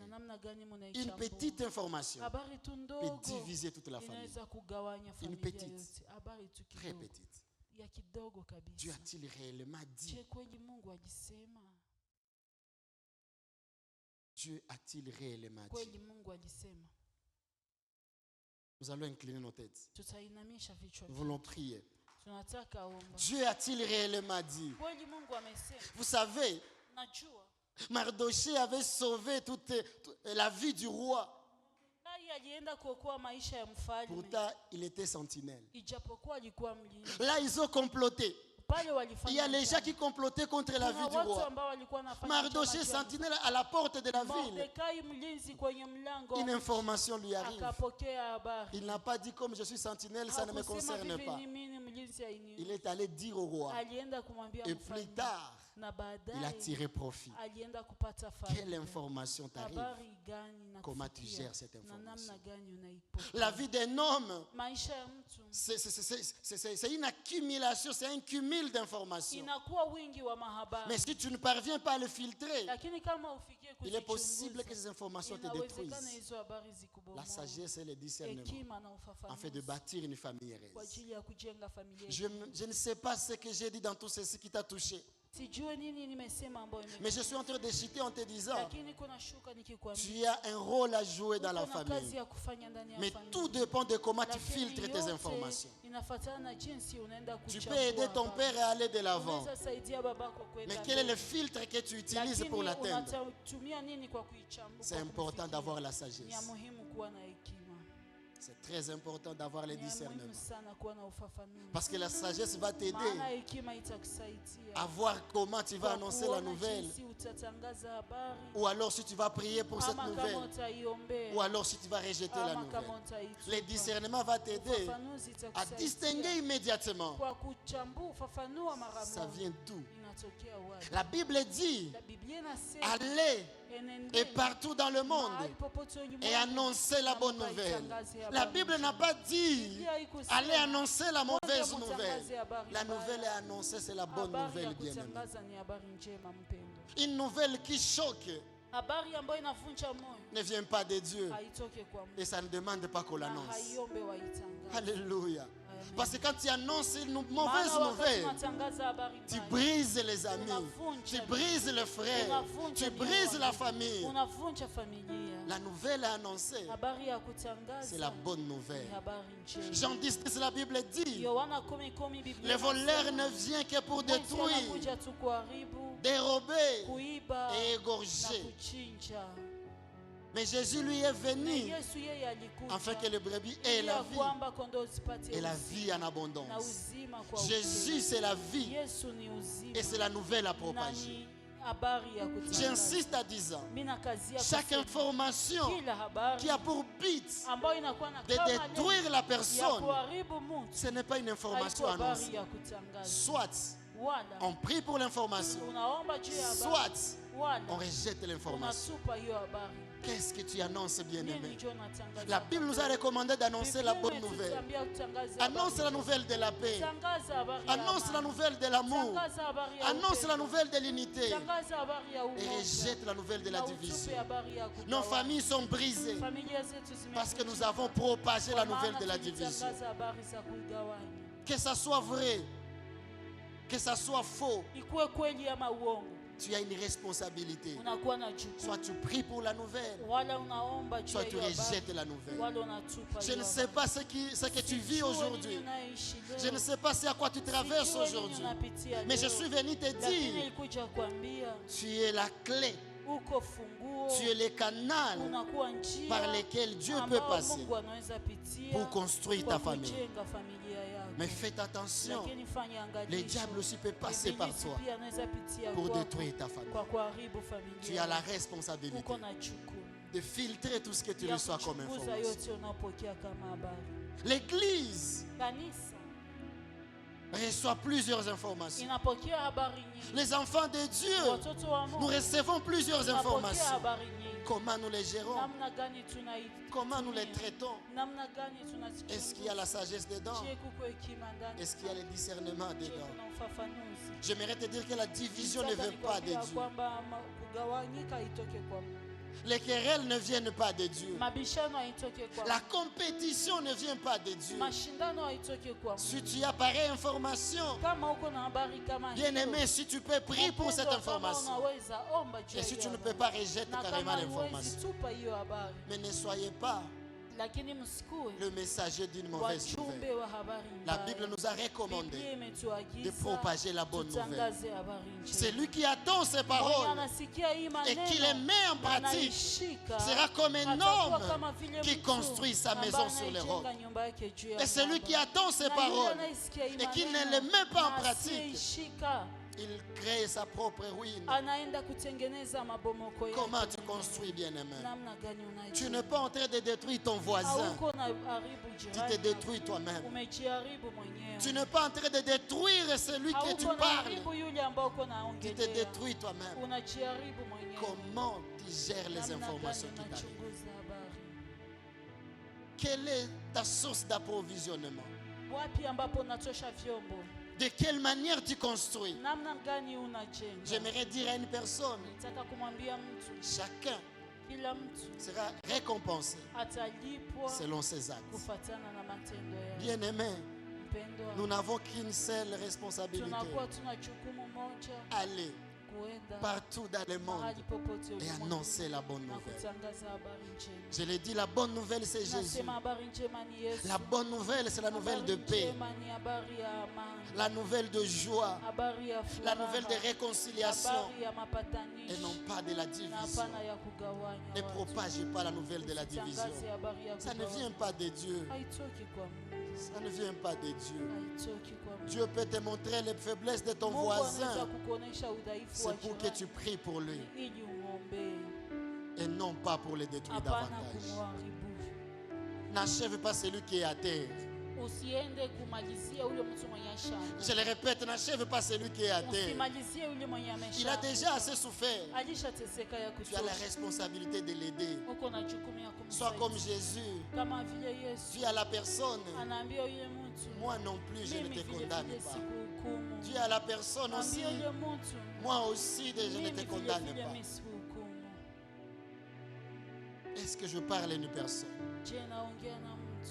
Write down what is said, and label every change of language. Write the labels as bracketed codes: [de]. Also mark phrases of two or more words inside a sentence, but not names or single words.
[fr] Une petite information peut diviser toute la famille. Une petite, très petite. Dieu a-t-il réellement dit? Dieu a-t-il réellement dit? [sw] kweli Mungu alisema? [fr] Nous allons incliner nos têtes. [sw] Tutainamisha vichwa [fr] Nous [sw] vyetu. [fr] voulons prier. [sw] Tunataka omba. [fr] Dieu a-t-il réellement dit? [sw] Kweli Mungu amesema? [fr] Vous savez, [sw] Najua [fr] Mardochée avait sauvé toute la vie du roi. [sw] Mordekai alienda kuokoa maisha ya mfalme. [fr] Pourtant, il était sentinelle. [sw] Ijapokuwa alikuwa mlinzi. [fr] Là, ils ont comploté. [sw] Pale walifanya. [fr] Il y a les gens qui complotaient contre la vie du [sw] watu [fr] roi. [sw] ambao walikuwa wanafanya [fr] Mardochée, sentinelle à la porte de la ville. [sw] Mordekai mlinzi kwenye mlango. [fr] Une information lui arrive. [sw] Akapokea habari. [fr] Il n'a pas dit comme je suis sentinelle, ça ne me concerne pas. Il est allé dire au roi. [sw] Alienda kumwambia [fr] Et [sw] mfalme. [fr] plus tard, [sw] Na baadaye [fr] il a tiré profit. [sw] alienda kupata faida. [fr] Quelle information t'arrive? [sw] Habari gani na [fr] Comment tu [sw] kufikia? [fr] gères cette [sw] Na [fr] information? [sw] namna gani unaipokea? [fr] La vie d'un homme, [sw] Maisha ya mtu [fr] c'est une accumulation, c'est un cumul d'informations. [sw] inakuwa wingi wa mahabari. [fr] Mais si tu ne parviens pas à le filtrer, [sw] Lakini kama ufikie [fr] il est possible [sw] kuzichunguza, [fr] que ces informations te [sw] inawezekana [fr] détruisent. [sw] hizo habari zikubomoe. [fr] La sagesse et le discernement, [sw] Hekima na [fr] en fait de [sw] ufafanuzi [fr] bâtir une famille [sw] kwa [fr] heureuse. [sw] ajili ya kujenga familia. [fr] Je ne sais pas ce que j'ai dit dans tout ceci qui t'a touché. [sw] Sijue nini nimesema ambayo [fr] Mais je suis en train de citer en te disant, [sw] lakini kuna shuka nikikwambia. [fr] tu as un rôle à jouer dans la [sw] Uko na kazi [fr] famille. [sw] ya kufanya ndani ya [fr] Mais [sw] familia. [fr] tout dépend de comment tu [sw] Lakini [fr] filtres tes [sw] yote [fr] informations. [sw] inafuatana na jinsi unaenda [fr] Tu [sw] kuchambua [fr] peux aider ton [sw] habari. [fr] père à aller de l'avant. [sw] Unaweza saidia babako kwenda [fr] Mais quel est [sw] mbele. [fr] le filtre que tu utilises [sw] Lakini [fr] pour l'atteindre? [sw] unatumia nini kwa kuichambua? [fr] C'est [sw] kwa [fr] important [sw] kufikia? [fr] d'avoir la [sw] Ni ya [fr] sagesse. [sw] muhimu kuwa na hekima. [fr] C'est très important d'avoir le [sw] Ni ya muhimu [fr] discernement. [sw] sana kuwa na ufafanuzi. [fr] Parce que la sagesse va [sw] Maana [fr] t'aider [sw] hekima itakusaidia [fr] à voir comment tu vas [sw] kwa [fr] annoncer la [sw] kuona [fr] nouvelle. [sw] jinsi utatangaza habari, [fr] Ou alors si tu vas prier pour cette [sw] ama kama [fr] nouvelle. [sw] utaiombea, [fr] Ou alors si tu vas rejeter la [sw] ama kama [fr] nouvelle. [sw] utaitupa. [fr] Le discernement va t'aider [sw] Ufafanuzi [fr] à [sw] itakusaidia [fr] distinguer immédiatement. [sw] kwa kuchambua, ufafanua mara [fr] Ça [sw] moja. [fr] vient d'où? [sw] Inatokea wapi? [fr] La Bible dit, [sw] La Biblia inasema [fr] allez et [sw] enendeni [fr] partout dans le monde [sw] mahali popote [fr] et [sw] ulimwenguni [fr] annoncez la [sw] na [fr] bonne nouvelle. [sw] mkaitangaze [fr] La [sw] habari [fr] Bible [sw] njema. [fr] n'a pas dit, [sw] Biblia haikusema, [fr] allez annoncer la mauvaise [sw] Ngoja [fr] nouvelle. [sw] mtangaze habari [fr] La [sw] mbaya. [fr] nouvelle est annoncée, c'est la bonne [sw] Habari ya [fr] nouvelle, bien aimé. [sw] kutangaza ni habari njema mpendo. [fr] Une nouvelle qui choque [sw] Habari ambayo inavunja moyo [fr] ne vient pas de Dieu. [sw] haitoke kwa Mungu [fr] Et ça ne demande pas qu'on [sw] na [fr] l'annonce. [sw] haiombe waitangaze. [fr] Alléluia. [sw] Amen. [fr] Parce que quand tu annonces une mauvaise [sw] Maana wakati [fr] nouvelle, [sw] unatangaza habari [fr] tu [sw] mbaya, [fr] brises les amis, [sw] unavunja [fr] tu brises les frères, [sw] unavunja [fr] tu [sw] ndoa, [fr] brises la famille. [sw] unavunja familia. [fr] La nouvelle annoncée, [sw] Habari ya kutangaza [fr] c'est la bonne [sw] ni [fr] nouvelle. [sw] habari njema. [fr] Jean 10, la Bible dit, [sw] Yohana 10:10 Biblia [fr] le voleur [sw] inasema, [fr] ne vient que pour [sw] mwizi [fr] détruire, [sw] anakuja tu kuharibu, [fr] dérober [sw] kuiba [fr] et [sw] na [fr] égorger. [sw] kuchinja. [fr] Mais Jésus lui est [sw] Na [fr] venu [sw] Yesu yeye alikuja [fr] afin que les brebis aient [sw] ili [fr] la [sw] ya [fr] vie [sw] kwamba kondoo zipate [fr] et la [sw] uzima [fr] vie en [sw] na [fr] abondance. [sw] uzima kwa [fr] Jésus, [sw] wingi. [fr] c'est la vie [sw] Yesu ni uzima [fr] et c'est la nouvelle à [sw] na [fr] propager. [sw] ni habari ya kutangaza. [fr] J'insiste à disant, [sw] Mimi na kazi ya [fr] chaque [sw] kusema, [fr] information [sw] kila habari [fr] qui a pour but [sw] ambayo inakuwa na [fr] de [sw] kama lengo [fr] détruire la [sw] ya [fr] personne, [sw] kuharibu mtu [fr] ce n'est pas une information [sw] haiko habari [fr] annoncée. [sw] ya kutangaza. [fr] Soit [sw] Wala [fr] on prie pour l'information, [sw] unaomba juu ya habari, [fr] soit on [sw] wala [fr] rejette l'information. [sw] unatupa hiyo habari. [fr] Qu'est-ce que tu annonces, [sw] Nini [fr] bien-aimé? [sw] ndio unatangaza? [fr] La Bible nous a recommandé d'annoncer la bonne [sw] Biblia [fr] nouvelle. [sw] imetuambia tutangaze [fr] Annonce [sw] habari. [fr] la nouvelle de la paix. [sw] Tangaza habari ya [fr] Annonce la [sw] amani. [fr] nouvelle de l'amour. [sw] Tangaza habari ya [fr] Annonce la [sw] upendo. [fr] nouvelle de l'unité. [sw] Tangaza habari ya [fr] Et [sw] umoja. [fr] rejette la nouvelle de la [sw] Na utupe [fr] division. [sw] habari ya [fr] Nos [sw] kugawana. [fr] familles sont brisées [sw] Familia zetu zimevunjika [fr] parce que nous avons propagé la [sw] kwa [fr] nouvelle [sw] maana [fr] de la division. [sw] tulitangaza habari za kuigawanya. [fr] Que ça soit vrai, que ça soit faux, [sw] Ikuwe kweli ama uongo, [fr] tu as une responsabilité. [sw] unakuwa na jukumu. [fr] Soit tu pries pour la nouvelle, [sw] Wala unaomba juu [fr] soit [sw] ya [fr] tu [sw] hiyo habari, [fr] rejettes la nouvelle. [sw] wala unatupa [fr] Je [sw] hiyo [fr] ne sais [sw] habari. [fr] pas ce que tu vis [sw] Sijui [fr] aujourd'hui. [sw] nini unaishi leo. [fr] Je ne sais pas c'est à quoi tu traverses [sw] Sijui nini [fr] aujourd'hui. [sw] unapitia [fr] Mais je [sw] leo. [fr] suis venu te [sw] Lakini [fr] dire, [sw] nilikuja kuambia [fr] tu es la clé, [sw] uko funguo, [fr] tu es le canal [sw] unakuwa njia [fr] par lequel Dieu peut [sw] ambao [fr] passer [sw] Mungu anaweza pitia [fr] pour construire [sw] kwa [fr] ta famille. [sw] kujenga familia yako. [fr] Mais faites attention, [sw] Lakini fanya [fr] le [sw] angalisho. [fr] diable aussi peut passer par [sw] Ibilisi [fr] toi [sw] pia anaweza pitia [fr] pour [sw] kwako [fr] détruire ta famille. [sw] kwa kuharibu familia. [fr] Tu as la [sw] yako. [fr] responsabilité [sw] Uko na jukumu [fr] de filtrer tout ce que tu [sw] ya [fr] reçois comme [sw] kuchunguza [fr] information. [sw] yote unapokea kama habari. [fr] L'Église [sw] Kanisa [fr] reçoit plusieurs informations. [sw] inapokea habari nyingi. [fr] Les enfants de Dieu, [sw] Watoto wa [fr] nous [sw] Mungu [fr] recevons plusieurs [sw] tunapokea [fr] informations. [sw] habari nyingi. [fr] Comment nous les gérons? [sw] Namna gani tunaitumia? [fr] Comment nous les traitons? [sw] Namna gani [fr] Est-ce qu'il y a la sagesse dedans? [sw] Je kuko hekima ndani? [fr] Est-ce qu'il y a le discernement [sw] Je [fr] dedans? [sw] kuna ufafanuzi? [fr] J'aimerais te dire que la division ne [sw] Nataka [fr] veut pas de [sw] nikwambia [fr] Dieu. [sw] kwamba kugawanyika itoke kwa Mungu. [fr] Les querelles ne viennent pas de Dieu. [sw] Mabishano haitoki kwa [fr] La compétition ne vient pas de Dieu. [sw] mashindano haitoki kwa [fr] Si tu as pareille information, [sw] kama uko na habari kama [fr] bien aimé, si tu peux prier pour cette information, [sw] unaweza omba juu [fr] et [sw] ya [fr] si tu [sw] hiyo [fr] ne peux [sw] habari. [fr] pas rejeter [sw] Na [fr] carrément [sw] kama huwezi [fr] l'information. [sw] tupa hiyo habari, [fr] Mais ne soyez pas [sw] lakini msikue [fr] le messager d'une mauvaise [sw] wajumbe [fr] nouvelle. [sw] wa habari [fr] La [sw] mbaya. [fr] Bible nous a recommandé [sw] Biblia [fr] de [sw] imetuagiza [fr] propager la bonne nouvelle. [sw] tutangaze habari njema. [fr] Celui qui attend ces [sw] Mwenye [fr] paroles [sw] anasikia hii [fr] et [sw] maneno [fr] qui les met en [sw] na [fr] pratique [sw] anaishika, [fr] sera comme un [sw] atakuwa kama [fr] homme [sw] vile [fr] qui [sw] mtu [fr] construit sa [sw] ambaye [fr] maison sur les [sw] anaijenga [fr] rocs. [sw] nyumba yake juu ya [fr] Et celui [sw] mwamba. [fr] qui attend ces [sw] Na yule [fr] paroles [sw] anayesikia hii [fr] et qui ne [sw] maneno [fr] les met pas en [sw] na [fr] pratique, [sw] asiyeishika, [fr] il crée sa propre ruine. [sw] anaenda kutengeneza mabomoko yake. [fr] Comment tu construis, bien-aimé? [sw] Namna gani [fr] Tu [sw] unajenga? [fr] n'es pas en train de détruire ton voisin. [sw] Hauko na haribu [fr] Tu [sw] jirani, [fr] te détruis toi-même. [sw] umejiharibu mwenyewe. [fr] Tu n'es pas en train de détruire celui que tu [sw] Hauko na [fr] parles. [sw] haribu yule ambao uko [fr] Tu te [sw] naongelea, [fr] détruis toi-même. [sw] unajiharibu mwenyewe. [fr] Comment tu gères les [sw] Namna [fr] informations [sw] gani [fr] qui t'arrivent? [sw] unachunguza habari? [fr] Quelle est ta source d'approvisionnement? [sw] Wapi ambapo unatosha vyombo? [fr] De quelle manière tu construis? [sw] Namna gani unajenga? [fr] J'aimerais dire à une personne, [sw] Nataka kumwambia mtu, [fr] chacun [sw] kila mtu [fr] sera récompensé [sw] atalipwa [fr] selon ses actes. [sw] kufuatana na matendo yake. [fr] Bien-aimés, [sw] Mpendwa, [fr] nous n'avons qu'une seule responsabilité. [sw] tunakuwa tuna jukumu moja, [fr] Aller [sw] kuenda [fr] partout dans le monde [sw] mahali popote [fr] et [sw] ulimwenguni [fr] annoncer la bonne [sw] na [fr] nouvelle. [sw] kutangaza habari njema. [fr] Je l'ai dit, la bonne nouvelle c'est Jésus. [sw] Nasema habari njema ni Yesu. [fr] La bonne nouvelle c'est la nouvelle de [sw] Habari [fr] paix, [sw] njema ni habari ya amani, [fr] la nouvelle de joie, [sw] habari ya [fr] la [sw] furaha, [fr] nouvelle de réconciliation [sw] habari ya [fr] et [sw] mapatanisho [fr] non pas de la [sw] na [fr] division. [sw] hapana ya kugawanya [fr] Ne [sw] watu. [fr] propagez pas la nouvelle de la division. [sw] Usitangaze habari ya [fr] Ça ne [sw] kugawanya. [fr] vient pas de Dieu. [sw] Haitoki kwa Mungu. [fr] Ça ne vient pas de Dieu. [sw] Haitoki kwa Mungu. [fr] Dieu peut te montrer les faiblesses de ton [sw] Mungu anaweza [fr] voisin. [sw] kukuonesha udhaifu wa [fr] C'est pour que [sw] jirani [fr] tu pries pour lui [sw] ili umwombee, [fr] et non pas pour le détruire [sw] hapana [fr] davantage. [sw] kumharibu. [fr] N'achève pas celui qui est à terre. [sw] Usiende kumalizia ule mtu mwenye shamba. [fr] Je le répète, n'achève pas celui qui est à terre. [sw] Usimalizie ule mwenye amesha. [fr] Il a déjà assez souffert. [sw] Alishateseka ya [fr] Tu as la [sw] kutosha. [fr] responsabilité de l'aider. [sw] Uko na jukumu ya [fr] Sois comme [sw] kumsaidia. [fr] Jésus. [sw] Kama vile Yesu [fr] Dis à la personne, [sw] anaambia yule mtu, [fr] moi non plus, je ne [sw] mimi [fr] te [sw] vile [fr] condamne [sw] vile [fr] pas. [sw] sikuhukumu. [fr] Dis à la personne aussi, [sw] Ambia yule mtu, [fr] moi aussi, je ne [sw] mimi [fr] te [sw] vile [fr] condamne [sw] vile [fr] pas. [sw] mimi sikuhukumu. [fr] Est-ce que je parle à une personne? [sw] Je naongea na mtu?